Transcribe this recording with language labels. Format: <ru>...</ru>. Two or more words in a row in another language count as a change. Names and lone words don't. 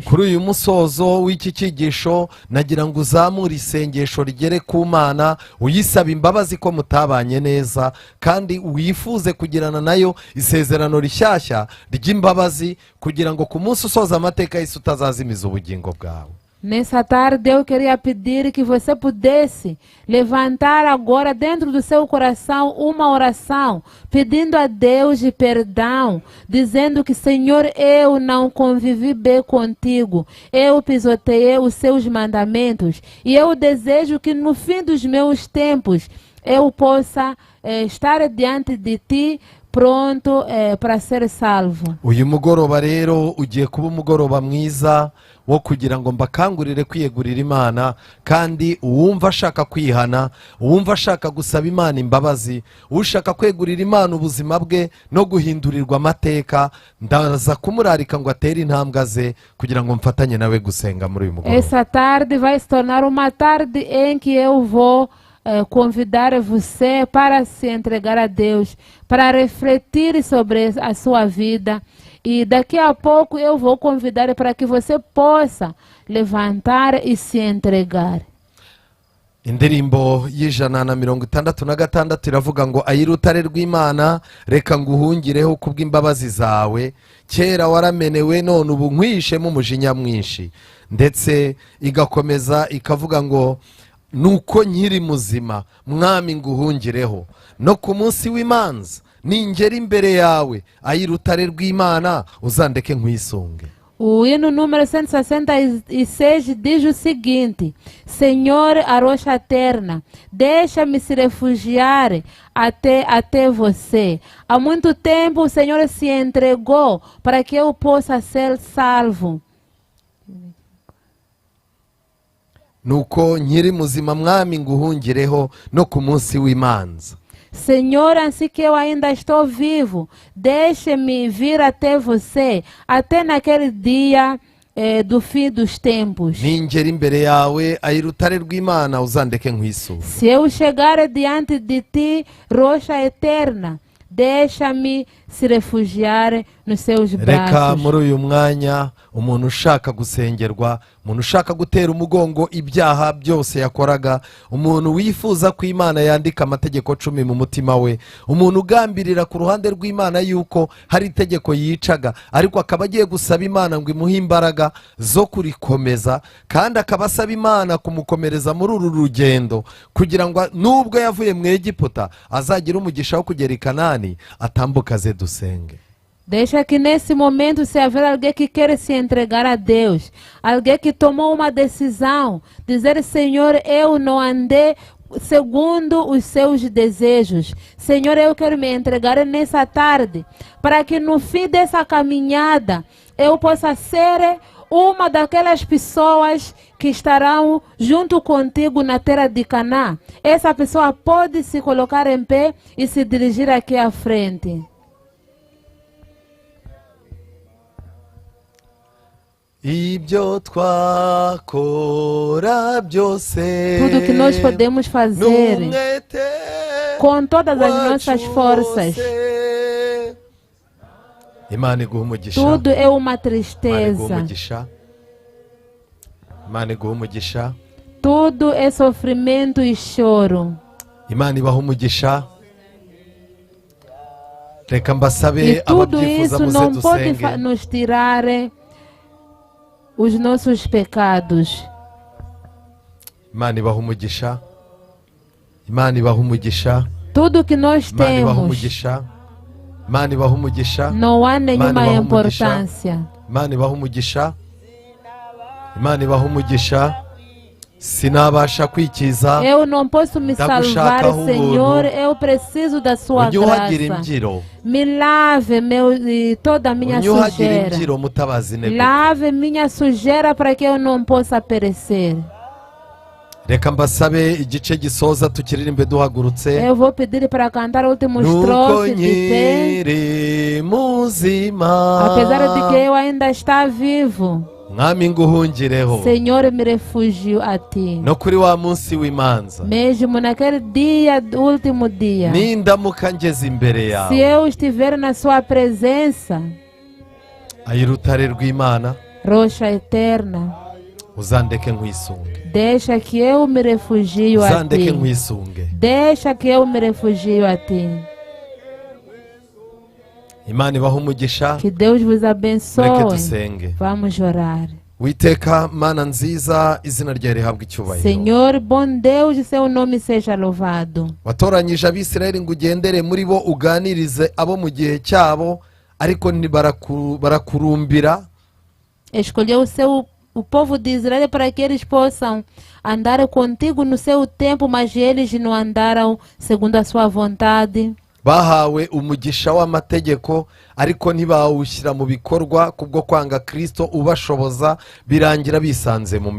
<rw>Kuri uyu musozo w'iki cyigisho nagira ngo uzamure isengesho rigere ku Mana, uyisaba imbabazi ko mutabanye neza, kandi wifuze kugirana nayo isezerano rishyashya ry'imbabazi, kugira ngo ku munsi usoza amateka y'isi utazazimiza ubugingo bwawe.</rw> <pt>Nessa tarde eu queria pedir que você pudesse levantar agora dentro do seu coração uma oração, pedindo a Deus de perdão, dizendo que, Senhor, eu não convivi bem contigo, eu pisoteei os seus mandamentos e eu desejo que no fim dos meus tempos eu possa estar diante de ti pronto para ser salvo.</pt> <rw>uyu mugoroba rero ugiye kuba umugoroba mwiza wo kugira ngo mbakangurire kwiyegurira imana, kandi uwumva ashaka kwihana, uwumva ashaka gusaba imana imbabazi, ushaka kwegurira imana ubuzima bwe no guhindurirwa amateka, ndaza kumurarika ngo atere intambwe ze kugira ngo mfatanye nawe gusenga muri uyu mugoroba.</rw> <pt>Essa tarde vai se tornar uma tarde em que eu vou convidar você para se entregar a Deus, para refletir sobre a sua vida. E daqui a pouco eu vou convidar para que você possa levantar e se entregar.</pt> <rw>Indirimbo y'ijana na 66 iravuga ngo ayirutare rw'Imana reka nguhungireho kubw'imbabazi zawe, kera waramenewe none ubu nkwishemo umujinya mwinshi. Ndetse igakomeza ikavuga ngo nuko nkiri muzima mwami nguhungireho, no ku munsi w'imanza ningera imbere yawe ayirutare rw'Imana uzandeke nkwisunge.</rw> <pt>O hino número 166 diz o seguinte: Senhor, a rocha eterna, deixa-me se refugiar até você. Há muito tempo o Senhor se entregou para que eu possa ser salvo.</pt> <rw>Nuko nkiri muzima mwami nguhungireho no ku munsi w'imanza.</rw> <pt>Senhor, assim que eu ainda estou vivo, deixe-me vir até você, até naquele dia do fim dos tempos.</pt> <rw>Ningera imbere yawe ayirutare rw'Imana uzandeke nkwisunge.</rw> <pt>Se eu chegar diante de ti, rocha eterna, deixa-me se refugiar nos seus</pt> <rw>Reka</rw> <pt>braços.</pt> <rw>muri uyu mwanya umuntu ushaka gusengerwa, umuntu ushaka gutera umugongo ibyaha byose yakoraga, umuntu wifuza ko Imana yandika amategeko 10 mu mutima we, umuntu ugambirira ku ruhande rw'Imana yuko hari itegeko yicaga ariko akaba agiye gusaba Imana ngo imuhe imbaraga zo kurikomeza, kandi akaba asaba Imana kumukomereza muri uru rugendo kugira ngo nubwo yavuye mu Egiputa azagira umugisha wo kugera i Kanani, atambuka ze dusenge.</rw> <pt>Deixa que nesse momento, se haver alguém que quer se entregar a Deus, alguém que tomou uma decisão, dizer: Senhor, eu não andei segundo os seus desejos. Senhor, eu quero me entregar nessa tarde, para que no fim dessa caminhada eu possa ser uma daquelas pessoas que estarão junto contigo na terra de Canaã. Essa pessoa pode se colocar em pé e se dirigir aqui à frente.</pt> <rw>Ibyo twakora byose,</rw> <pt>Tudo que nós podemos fazer com todas as nossas forças,</pt> <rw>Imana iguha umugisha.</rw> <pt>tudo é uma</pt> <rw>Imana iguha</rw> <pt>tristeza,</pt> <rw>umugisha. Imana iguha umugisha.</rw> <pt>tudo é sofrimento e choro.</pt> <rw>Imana ibaha umugisha. Reka</rw> <pt>E</pt> <rw>mbasabe</rw> <pt>tudo</pt> <rw>ababyifuza</rw> <pt>isso</pt> <rw>muze</rw> <pt>não pode</pt> <rw>dusenge.</rw> <pt>nos tirar os nossos pecados.</pt> <rw>Imana ibaha umugisha. Imana ibaha umugisha.</rw> <pt>Tudo que nós</pt> <rw>Imana ibaha</rw> <pt>temos</pt> <rw>umugisha. Imana ibaha umugisha.</rw> <pt>não há nenhuma</pt> <rw>Imana ibaha</rw> <pt>importância.</pt> <rw>Imana ibaha umugisha. Imana ibaha umugisha. Sinabasha kwikiza.</rw> <pt>Eu não posso me salvar,</pt> <rw>Ndagushakaho</rw> <pt>Senhor.</pt> <rw>ubuntu.</rw> <pt>Eu preciso da sua</pt> <rw>Ujye uhagira</rw> <pt>graça.</pt> <rw>imbyiro.</rw> <pt>Me lave e toda a minha</pt> <rw>Ujye uhagira</rw> <pt>sujeira.</pt> <rw>imbyiro mutabazi Nebuka.</rw> <pt>Lave minha sujeira para que eu não possa perecer.</pt> <rw>Reka mbasabe igice gisoza tukiririmbe duhagurutse.</rw> <pt>Eu vou pedir para cantar o último</pt> <rw>Nuko</rw> <pt>estrofe de pé.</pt> <rw>nkiri muzima,</rw> <pt>Apesar de que eu ainda está vivo,</pt> <rw>mwami nguhungireho</rw> <pt>Senhor, me refugio a ti.</pt> <rw>no kuri wa munsi w'imanza,</rw> <pt>Mesmo naquele dia, último dia,</pt> <rw>nindamuka ngeze imbere</rw> <pt>se</pt> <rw>yawe</rw> <pt>eu estiver na sua presença,</pt> <rw>ayirutare rw'Imana,</rw> <pt>rocha eterna,</pt> <rw>uzandeke nkwisunge,</rw> <pt>deixa que eu me refugio a</pt> <rw>uzandeke</rw> <pt>ti.</pt> <rw>nkwisunge.</rw> <pt>Deixa que eu me refugio a ti.</pt> <rw>Imana ibaha umugisha.</rw> <pt>Que Deus vos</pt> <rw>Mureke</rw> <pt>abençoe.</pt> <rw>dusenge.</rw> <pt>Vamos orar.</pt> <rw>witeka mana nziza izina ryawe rihabwa icyubahiro.</rw> <pt>Senhor, bom Deus, e seu nome seja louvado.</pt> <rw>watoranyije abisirayeli ngo ugendere muri bo uganirize abo mu gihe cyabo ariko barakurumbira.</rw> <pt>Escolheu o povo de Israel para que eles possam andar contigo no seu tempo, mas eles não andaram segundo a sua vontade.</pt> <rw>bahawe umugisha w'amategeko ariko ntibawushyira mu bikorwa kubwo kwanga Kristo ubashoboza, birangira bisanze mu</rw>